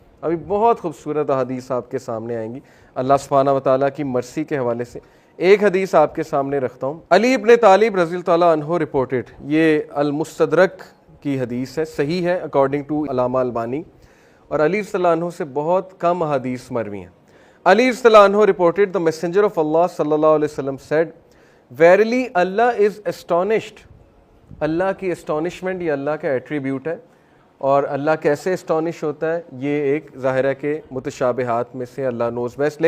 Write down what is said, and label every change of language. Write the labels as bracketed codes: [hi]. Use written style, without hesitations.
[ur] ابھی بہت خوبصورت حدیث آپ کے سامنے آئیں گی اللہ سبحانہ و تعالیٰ کی مرسی کے حوالے سے. ایک حدیث آپ کے سامنے رکھتا ہوں. علی ابن طالب رضی اللہ تعالیٰ عنہ رپورٹڈ، یہ المستدرک کی حدیث ہے، صحیح ہے [en] according to [ur] علامہ البانی، اور علی رضی اللہ عنہ سے بہت کم حدیث مروی ہیں. [en] Ali رضی اللہ عنہ reported the messenger of Allah صلی اللہ علیہ وسلم said verily Allah is astonished. [ur] اللہ کی astonishment یہ اللہ کا ایٹریبیوٹ ہے، اور اللہ کیسے اسٹانش ہوتا ہے یہ ایک ظاہر ہے کہ متشابہات میں سے اللہ [en] Knows best.